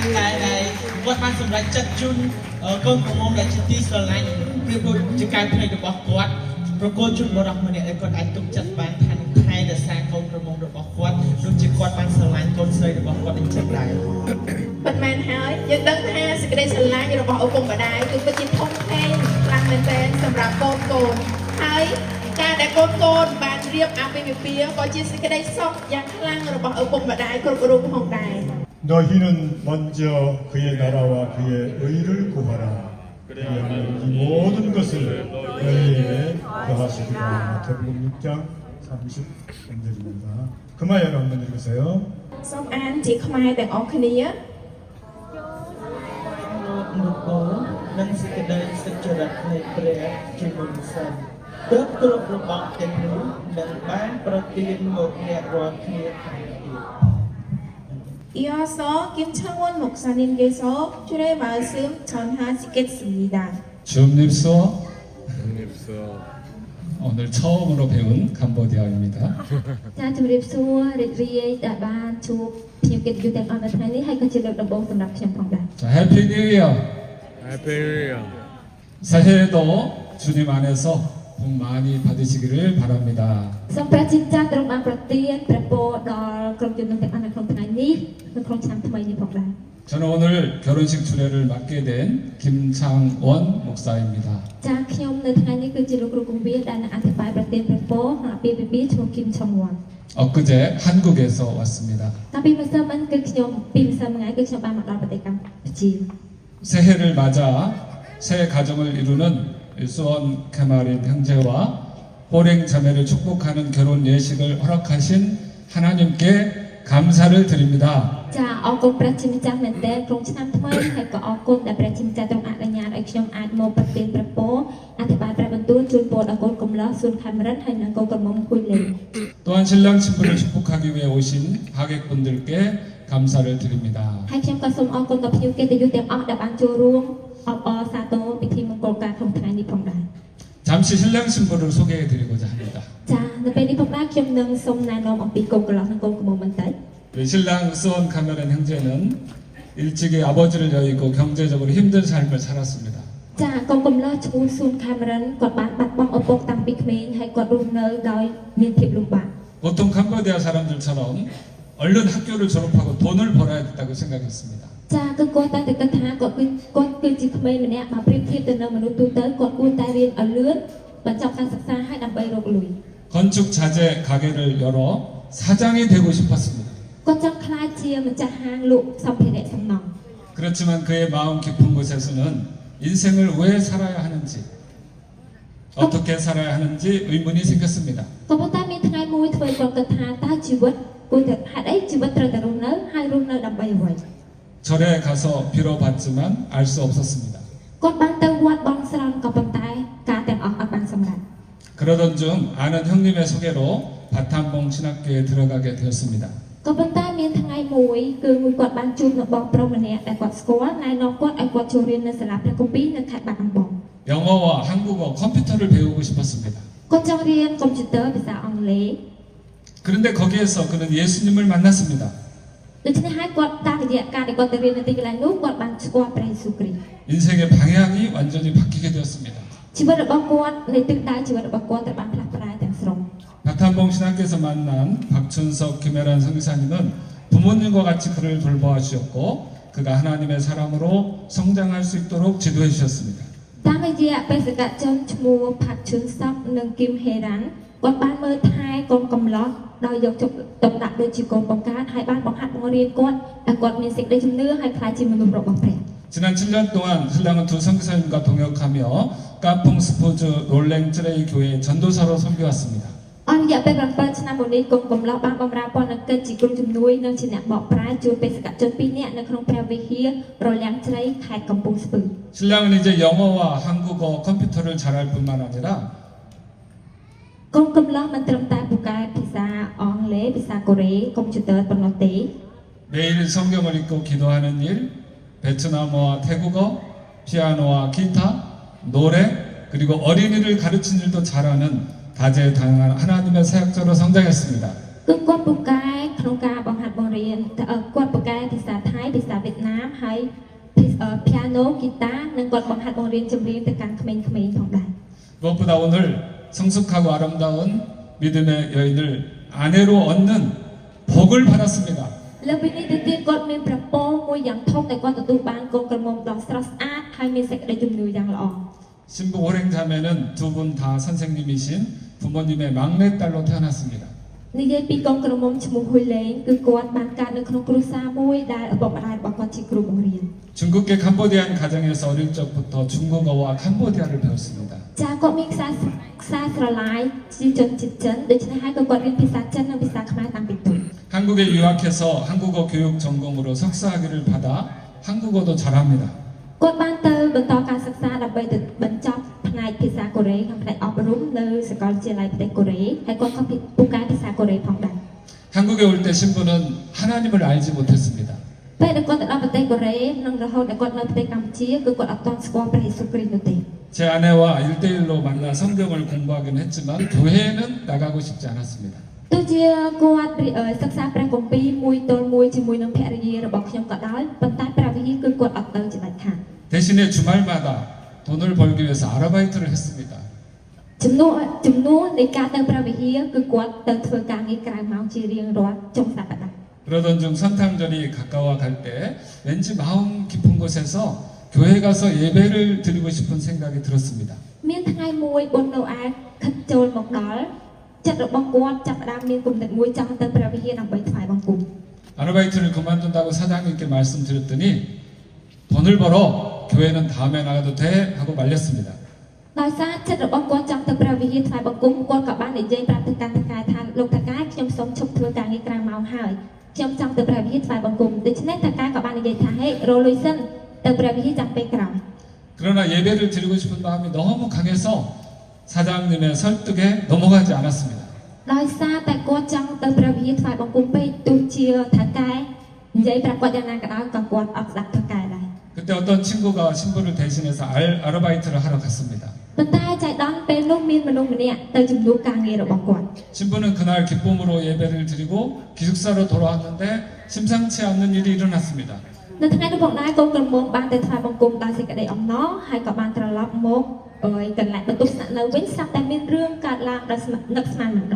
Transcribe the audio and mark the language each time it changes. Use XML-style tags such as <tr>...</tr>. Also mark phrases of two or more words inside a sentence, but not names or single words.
<km>ដែលគាត់បានសម្រេចចិត្តជូនកូនក្រមុំដែលជាទីស្រឡាញ់ពីព្រោះជាការភ្នែករបស់គាត់ប្រគល់ជូនបរិបទម្នាក់ឲ្យគាត់អាចទុកចិត្តបានថានឹងថែរក្សាកូនក្រមុំរបស់គាត់ដូចជាគាត់បានស្រឡាញ់កូនស្រីរបស់គាត់អញ្ចឹងដែរប៉ុន្មានហើយយើងដឹងថាសេចក្តីស្រឡាញ់របស់ឪពុកម្ដាយគឺពិតជាធំធេងខ្លាំងមែនទែនសម្រាប់កូនហើយការដែលកូនបានរៀបអាពាហ៍ពិពាហ៍ក៏ជាសេចក្តីសុខយ៉ាងខ្លាំងរបស់ឪពុកម្ដាយគ្រប់រូបផងដែរ</km> <ko>너희는 먼저 그의 나라와 그의 의를 구하라. 그리하면 이 모든 것을 너희에게 더하시리라. 마태복음 6장 30절입니다. 그마연 한번 읽으세요.</ko> <km>សូមអានជាខ្មែរទាំងអស់គ្នាលោកនឹងសេចក្តីសុចរិតនៃព្រះជាមុនសិនទើបគ្រប់របស់ទាំងនោះនឹងបានប្រទានមកអ្នករាល់គ្នាថែមទៀត</km> <ko>이어서 김창원 목사님께서 주의 말씀 전하시겠습니다. 줍립소 오늘 처음으로 배운 캄보디아입니다. 자, 주립수와 리리에 다반 주 피우게 유대 어느 타니</ko> <vi>hay con chỉ được đồng bộ</vi> <km>សម្រាប់ខ្ញុំផងដែរ</km> <en>자, Happy New Year. Happy New Year.</en> <ko>새해에도 주님 안에서 복 많이 받으시기를 바랍니다.</ko> <km>សូមព្រះជាម្ចាស់ទ្រង់បានប្រទានព្រះពរដល់ក្រុមជំនុំទាំងអស់នៅក្នុងថ្ងៃនេះនិងក្នុងឆ្នាំថ្មីនេះផងដែរ</km> <ko>저는 오늘 결혼식 주례를 맡게 된 김창원 목사입니다.</ko> <km>ចាខ្ញុំនៅថ្ងៃនេះគឺជាលោកគ្រូគង្វាលដែលនឹងអធិប្បាយប្រទានព្រះពរក្នុងអាពាហ៍ពិពាហ៍ឈ្មោះគឹមឆុងវ៉ាន់</km> <ko>엊그제 한국에서 왔습니다.</ko> <km>តាំងពីម្សិលមិញគឺខ្ញុំពីម្សិលមិញគឺខ្ញុំបានមកដល់ប្រទេសកម្ពុជា</km> <ko>새해를 맞아 새 가정을 이루는 일소원 캐마린 형제와 호랭 자매를 축복하는 결혼 예식을 허락하신 하나님께 감사를 드립니다.</ko> <km>ចាអរគុណព្រះជាម្ចាស់មែនទែនក្នុងឆ្នាំថ្មីហើយក៏អរគុណដែលព្រះជាម្ចាស់ទ្រង់អនុញ្ញាតឲ្យខ្ញុំអាចមកប្រទានព្រះពរអធិប្បាយព្រះបន្ទូលជូនពរដល់កូនកំឡោះស៊ុនខេមរិនហើយនិងកូនក្រមុំគួយលេង</km> <ko>또한 신랑 신부를 축복하기 위해 오신 하객분들께 감사를 드립니다.</ko> <km>ហើយខ្ញុំក៏សូមអរគុណដល់ភ្ញៀវកិត្តិយសទាំងអស់ដែលបានចូលរួមអបអរសាទរពិធីមង្គលការក្នុងថ្ងៃនេះផងដែរ</km> <ko>자, 잠시 신랑 신부를 소개해 드리고자 합니다.</ko> <km>ចានៅពេលនេះផងដែរខ្ញុំនឹងសូមណែនាំអំពីកូនកំឡោះនិងកូនក្រមុំបន្តិច</km> <ko>우리 신랑 으스원 카메론 형제는 일찍이 아버지를 여의고 경제적으로 힘든 삶을 살았습니다.</ko> <km>ចាកូនកំឡោះឈ្មោះស៊ូនខាមេរិនគាត់បានបាត់បង់ឪពុកតាំងពីក្មេងហើយគាត់រស់នៅដោយមានភាពលំបាក</km> <ko>보통 캄보디아 사람들처럼 얼른 학교를 졸업하고 돈을 벌어야 된다고 생각했습니다.</ko> <km>ចាគឺគាត់តែគិតថាគាត់គឺជាក្មេងម្នាក់បើប្រៀបធៀបទៅនឹងមនុស្សទូទៅគាត់គួរតែរៀនឲ្យលឿនបញ្ចប់ការសិក្សាហើយដើម្បីរកលុយ</km> <ko>건축 자재 가게를 열어 사장이 되고 싶었습니다.</ko> <km>គាត់ចង់ក្លាយជាម្ចាស់ហាងលក់សម្ភារៈសំណង់</km> <ko>그렇지만 그의 마음 깊은 곳에서는 인생을 왜 살아야 하는지 어떻게 살아야 하는지 의문이 생겼습니다.</ko> <km>ក៏ប៉ុន្តែមានថ្ងៃមួយធ្វើឲ្យគាត់គិតថាតើជីវិតគួរតែហេតុអីជីវិតត្រូវតែរស់នៅហើយរស់នៅដើម្បីអ្វី</km> <ko>절에 가서 빌어봤지만 알 수 없었습니다.</ko> <km>គាត់បានទៅវត្តបន់ស្រន់ក៏ប៉ុន្តែការទាំងអស់អត់បានសម្រេច</km> <ko>그러던 중 아는 형님의 소개로 바탄봉 신학교에 들어가게 되었습니다.</ko> <km>ក៏ប៉ុន្តែមានថ្ងៃមួយគឺមួយគាត់បានជួបនៅបងប្រុសម្នាក់ដែលគាត់ស្គាល់ណែនាំគាត់ឲ្យគាត់ចូលរៀននៅសាលាព្រះគម្ពីរនៅខេត្តបាត់ដំបង</km> <ko>영어와 한국어 컴퓨터를 배우고 싶었습니다.</ko> <km>គាត់ចង់រៀនកុំព្យូទ័រភាសាអង់គ្លេស</km> <ko>그런데 거기에서 그는 예수님을 만났습니다.</ko> <km>ដូច្នេះហើយគាត់តាមរយៈការដែលគាត់ទៅរៀននៅទីកន្លែងនោះគាត់បានស្គាល់ព្រះយេស៊ូវគ្រីស្ទ</km> <ko>인생의 방향이 완전히 바뀌게 되었습니다.</ko> <km>ជីវិតរបស់គាត់នៃទិសដៅជីវិតរបស់គាត់ត្រូវបានផ្លាស់ប្ដូរទាំងស្រុង</km> <ko>바탄봉 신학교에서 만난 박춘석, 김혜란 성기사님은 부모님과 같이 그를 돌보아 주셨고 그가 하나님의 사람으로 성장할 수 있도록 지도해 주셨습니다.</ko> <km>តាមរយៈបេសកជនឈ្មោះផាត់ឈុនសកនិងគឹមហេរ៉ាន់គាត់បានមើលថែកូនកំឡោះដោយយកទុកដាក់ដូចជាកូនបង្កើតហើយបានបង្ហាត់បង្រៀនគាត់ឲ្យគាត់មានសេចក្តីជំនឿហើយក្លាយជាមនុស្សរបស់ព្រះ</km> <ko>지난 7년 동안 신랑은 두 선교사님과 동역하며 까풍 스포츠 롤랭 쯔레이 교회 전도사로 섬겨왔습니다.</ko> <km>អស់រយៈពេល7ឆ្នាំមុននេះកូនកំឡោះបានបម្រើព័ន្ធកិច្ចជាគ្រូជំនួយនិងជាអ្នកបកប្រែជួយបេសកជន2នាក់នៅក្នុងព្រះវិហាររលាំងជ្រៃខេត្តកំពង់ស្ពឺ</km> <ko>신랑은 이제 영어와 한국어 컴퓨터를 잘할 뿐만 아니라</ko> <km>កូនកំឡោះមិនត្រឹមតែពូកែភាសាអង់គ្លេសភាសាកូរ៉េកុំព្យូទ័រប៉ុណ្ណោះទេ</km> <ko>매일 성경을 읽고 기도하는 일, 베트남어와 태국어, 피아노와 기타, 노래, 그리고 어린이를 가르치는 일도 잘하는 다재다능한 하나님의 사역자로 성장했습니다.</ko> <km>គឺគាត់ពូកែក្នុងការបង្ហាត់បង្រៀនគាត់ពូកែភាសាថៃភាសាវៀតណាមហើយ piano ហ្គីតានិងគាត់បង្ហាត់បង្រៀនចម្រៀងទៅកាន់ក្មេងៗផងដែរ</km> <ko>무엇보다 오늘 성숙하고 아름다운 믿음의 여인을 아내로 얻는 복을 받았습니다.</ko> <km>លើពីនេះទៅទៀតគាត់មានប្រពន្ធមួយយ៉ាងធំដែលគាត់ទទួលបានកូនក្រមុំដ៏ស្រស់ស្អាតហើយមានសេចក្តីជំនឿយ៉ាងល្អ</km> <ko>신부 호랭자매는 두 분 다 선생님이신 부모님의 막내딸로 태어났습니다.</ko> <km>និយាយពីកូនក្រមុំឈ្មោះហ៊ុយលេងគឺគាត់បានកើតនៅក្នុងគ្រួសារមួយដែលឪពុកម្ដាយរបស់គាត់ជាគ្រូបង្រៀន</km> <ko>중국계 캄보디안 가정에서 어릴 적부터 중국어와 캄보디아를 배웠습니다.</ko> <km>ចាគាត់មានខ្សែស្រឡាយជាជនជាតិចិនដូច្នេះហើយក៏គាត់រៀនភាសាចិននិងភាសាខ្មែរតាំងពីតូច</km> <ko>한국에 유학해서 한국어 교육 전공으로 석사학위를 받아 한국어도 잘합니다.</ko> <km>គាត់បានទៅបន្តការសិក្សាដើម្បីទៅបញ្ចប់ផ្នែកភាសាកូរ៉េក្នុងផ្នែកអប់រំនៅសាកលវិទ្យាល័យប្រទេសកូរ៉េហើយគាត់ក៏ពូកែភាសាកូរ៉េផងដែរ</km> <ko>한국에 올 때 신부는 하나님을 알지 못했습니다.</ko> <km>ពេលដែលគាត់ទៅដល់ប្រទេសកូរ៉េនិងរហូតដល់គាត់នៅប្រទេសកម្ពុជាគឺគាត់អត់ទាន់ស្គាល់ព្រះយេស៊ូវគ្រីស្ទនោះទេ</km> <ko>제 아내와 1대1로 만나 성경을 공부하긴 했지만 교회에는 나가고 싶지 않았습니다.</ko> <km>ទោះជាគាត់សិក្សាព្រះគម្ពីរមួយទល់មួយជាមួយនឹងភរិយារបស់ខ្ញុំក៏ដោយប៉ុន្តែព្រះវិហារគឺគាត់អត់ទៅជាដាច់ខាត</km> <ko>대신에 주말마다 돈을 벌기 위해서 아르바이트를 했습니다.</ko> <km>ចំនួននៃការទៅព្រះវិហារគឺគាត់ទៅធ្វើការងារក្រៅម៉ោងជារៀងរាល់ចុងសប្តាហ៍</km> <ko>그러던 중 선탕절이 가까워 갈 때 왠지 마음 깊은 곳에서 교회 가서 예배를 드리고 싶은 생각이 들었습니다.</ko> <km>មានថ្ងៃមួយបុណ្យណូអែលខិតចូលមកដល់ចិត្តរបស់គាត់ចាប់ផ្ដើមមានគំនិតមួយចង់ទៅព្រះវិហារដើម្បីថ្វាយបង្គំ</km> <ko>아르바이트를 그만둔다고 사장님께 말씀드렸더니 돈을 벌어 교회는 다음에 나가도 돼 하고 말렸습니다.</ko> <km>ដោយសារចិត្តរបស់គាត់ចង់ទៅព្រះវិហារថ្វាយបង្គំគាត់ក៏បាននិយាយប្រាប់ទៅកាន់តកែថាលោកតកែខ្ញុំសូមឈប់ធ្វើការងារក្រៅម៉ោងហើយខ្ញុំចង់ទៅព្រះវិហារថ្វាយបង្គំដូច្នេះតកែក៏បាននិយាយថាហេរលុយសិនទៅព្រះវិហារចាំពេលក្រោយ</km> <ko>그러나 예배를 드리고 싶은 마음이 너무 강해서 사장님의 설득에 넘어가지 않았습니다.</ko> <km>ដោយសារតែគាត់ចង់ទៅព្រះវិហារថ្វាយបង្គំពេកទោះជាតកែនិយាយប្រាប់គាត់យ៉ាងណាក៏ដោយក៏គាត់អត់ស្ដាប់តកែដែរ</km> <ko>그때 어떤 친구가 신부를 대신해서 아르바이트를 하러 갔습니다.</ko> <km>ប៉ុន្តែចៃដន្យពេលនោះមានមនុស្សម្នាក់ទៅជំនួសការងាររបស់គាត់</km> <ko>신부는 그날 기쁨으로 예배를 드리고 기숙사로 돌아왔는데 심상치 않는 일이 일어났습니다.</ko> <km>នៅថ្ងៃនោះផងដែរកូនក្រមុំបានទៅថ្វាយបង្គំដោយសេចក្តីអំណរហើយក៏បានត្រឡប់មកកន្លែងបន្ទប់ស្នាក់នៅវិញស្រាប់តែមានរឿងកើតឡើងដែលនឹកស្មានមិនដល់</km>